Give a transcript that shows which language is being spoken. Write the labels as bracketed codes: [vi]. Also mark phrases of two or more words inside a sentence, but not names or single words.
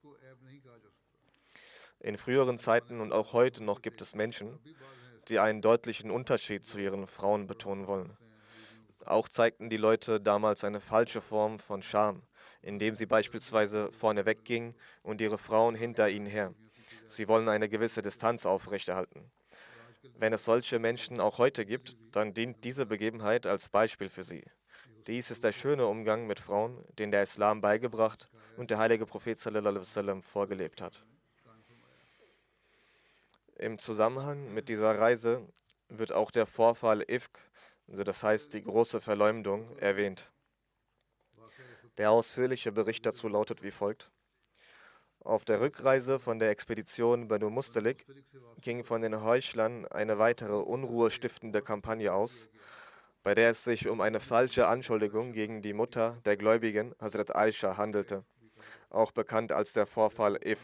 [de] In früheren Zeiten und auch heute noch gibt es Menschen, die einen deutlichen Unterschied zu ihren Frauen betonen wollen. Auch zeigten die Leute damals eine falsche Form von Scham, indem sie beispielsweise vorne weggingen und ihre Frauen hinter ihnen her. Sie wollen eine gewisse Distanz aufrechterhalten. Wenn es solche Menschen auch heute gibt, dann dient diese Begebenheit als Beispiel für sie. Dies ist der schöne Umgang mit Frauen, den der Islam beigebracht und der heilige Prophet [ar] صلى الله عليه وسلم [de] vorgelebt hat. Im Zusammenhang mit dieser Reise wird auch der Vorfall Ifk, also das heißt die große Verleumdung, erwähnt. Der ausführliche Bericht dazu lautet wie folgt. Auf der Rückreise von der Expedition Banu Mustalik ging von den Heuchlern eine weitere unruhestiftende Kampagne aus, bei der es sich um eine falsche Anschuldigung gegen die Mutter der Gläubigen, Hazrat Aisha, handelte, auch bekannt als der Vorfall Ifk.